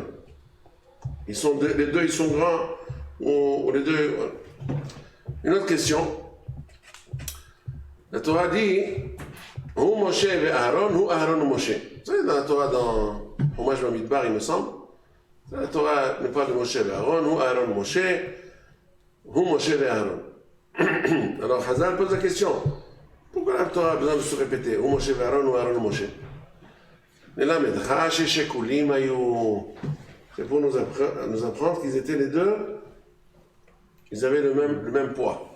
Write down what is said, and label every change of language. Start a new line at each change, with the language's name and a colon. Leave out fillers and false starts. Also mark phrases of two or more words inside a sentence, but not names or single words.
French: Les deux, ils sont grands, ou les deux. Une autre question. La Torah dit
Hebrew: הוא משה ואהרן, הוא אהרן ומשה.
French: Vous savez, dans la Torah, dans Hommage Bamidbar, il me semble, la Torah ne parle de
Hebrew: משה ואהרן, הוא אהרן ומשה, הוא משה ואהרן.
French: Alors, Hazal pose la question. Pourquoi la Torah a besoin de se répéter
Hebrew: הוא משה ואהרן, הוא אהרן ומשה?
French: Et là, c'est pour nous apprendre qu'ils étaient les deux, ils avaient le même poids.